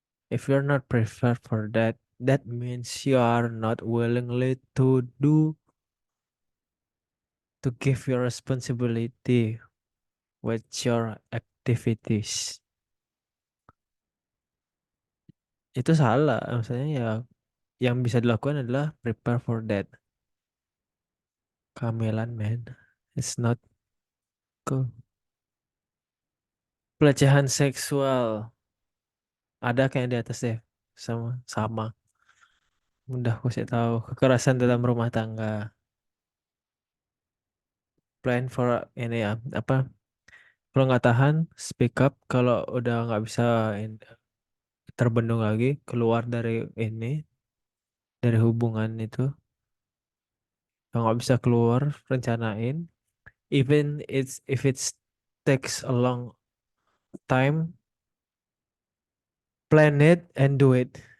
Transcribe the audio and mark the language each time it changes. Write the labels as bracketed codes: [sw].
[en] If you're not prepared for that, that means you are not willingly to give your responsibility with your activities. [id] Itu salah, maksudnya ya yang bisa dilakukan adalah [en] prepare for that. [id] Kehamilan, [en] man. It's not cool. [id] Pelecehan seksual. Ada kayak di atas deh. Sama, sama. Udah aku sih tahu. Kekerasan dalam rumah tangga. [en] Plan for [id] ini ya. Apa? Kalau nggak tahan, [en] speak up. [id] Kalau udah nggak bisa terbendung lagi, keluar dari ini, dari hubungan itu. Kalau nggak bisa keluar, rencanain. [en] Even if it takes a long time, plan it and do it.